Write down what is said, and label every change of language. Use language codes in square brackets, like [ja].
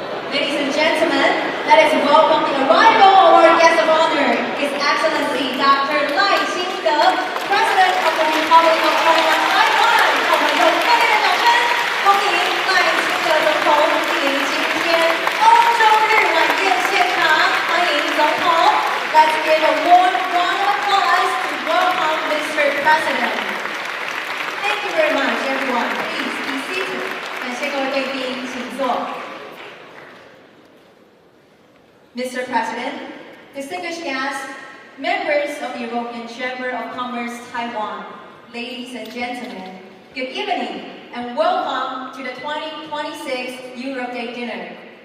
[en] Ladies and gentlemen, let us welcome the arrival of our guest of honor, His Excellency Dr. 赖清德 President of the Republic of Taiwan. [zh] 我们用热烈的掌声欢迎赖清德总统莅临今天欧洲日晚宴现场，欢迎总统。 [en] Let's give a warm round of applause to welcome Mr. President. Thank you very much, everyone. Please be seated. 感谢各位贵宾，请坐。 Mr. President, distinguished guests, members of the European Chamber of Commerce Taiwan, ladies and gentlemen, good evening and welcome to the 2026 Europe Day dinner.